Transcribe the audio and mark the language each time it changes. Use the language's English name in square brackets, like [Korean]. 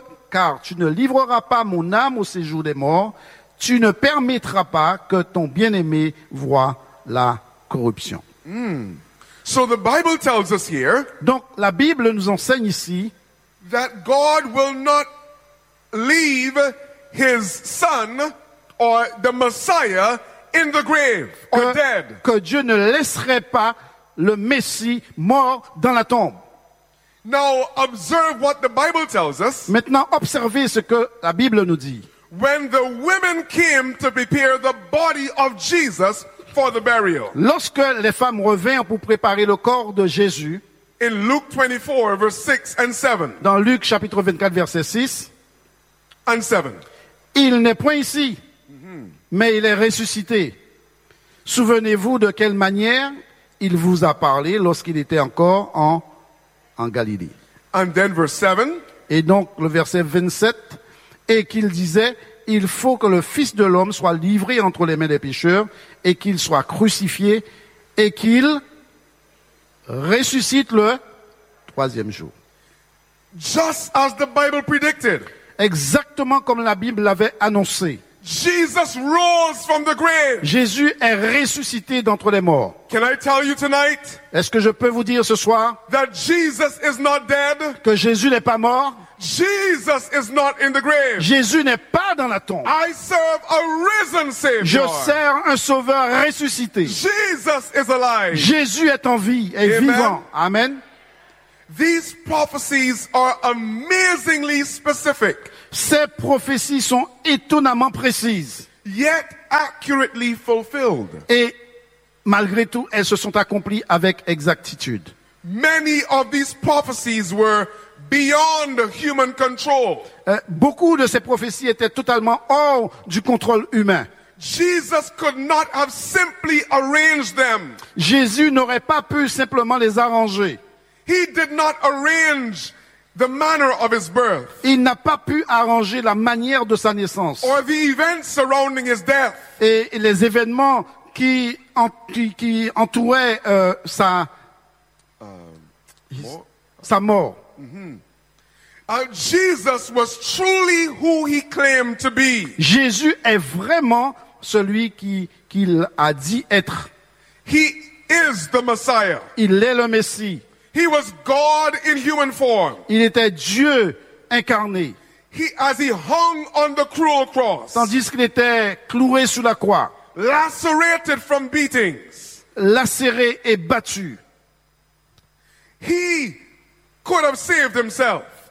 [French] Car tu ne livreras pas mon âme au séjour des morts, tu ne permettras pas que ton bien-aimé voie la corruption. [English] So the Bible tells us here. [French] Donc la Bible nous enseigne ici [English] that God will not leave his son or the Messiah in the grave or dead. [French] Que Dieu ne laisserait pas le Messie mort dans la tombe. [English] Now observe what the Bible tells us. [French] Maintenant observez ce que la Bible nous dit. [English] When the women came to prepare the body of Jesus for the burial. [French] Lorsque les femmes revinrent pour préparer le corps de Jésus. [English] In Luke 24 verse 6 and 7. [French] Dans Luc chapitre 24 verset 6 [English] and 7. [French] Il n'est point ici. Mais il est ressuscité. Souvenez-vous de quelle manière il vous a parlé lorsqu'il était encore en Galilée. [English] And then verse 7. [French] Et donc le verset 27. Et qu'il disait, il faut que le Fils de l'homme soit livré entre les mains des pécheurs et qu'il soit crucifié et qu'il ressuscite le troisième jour. [English] Just as the Bible predicted. [French] Exactement comme la Bible l'avait annoncé. [English] Jesus rose from the grave. [French] Jésus est ressuscité d'entre les morts. [English] Can I tell you tonight? [French] Est-ce que je peux vous dire ce soir? [English] That Jesus is not dead. [French] Que Jésus n'est pas mort. [English] Jesus is not in the grave. [French] Jésus n'est pas dans la tombe. [English] I serve a risen Savior. [French] Je sers un sauveur ressuscité. [English] Jesus is alive. [French] Jésus est en vie et vivant. Amen. [English] These prophecies are amazingly specific. [French] Ces prophéties sont étonnamment précises. [English] Yet accurately fulfilled. [French] Et malgré tout, elles se sont accomplies avec exactitude. [English] Many of these prophecies were beyond human control. [French] Beaucoup de ces prophéties étaient totalement hors du contrôle humain. [English] Jesus could not have simply arranged them. [French] Jésus n'aurait pas pu simplement les arranger. [English] He did not arrange the manner of his birth. [French] Il n'a pas pu arranger la manière de sa naissance. [English] Or the events surrounding his death. [French] Et les événements qui entouraient sa mort. Mm-hmm. [English] Jesus was truly who he claimed to be. [French] Jésus est vraiment celui qu'il a dit être. [English] He is the Messiah. [French] Il est le Messie. [English] He was God in human form. [French] Il était Dieu incarné. [English] As he hung on the cruel cross. [French] Tandis qu'il était cloué sous la croix. [English] Lacerated from beatings. [French] Lacéré et battu. [English] He could have saved himself.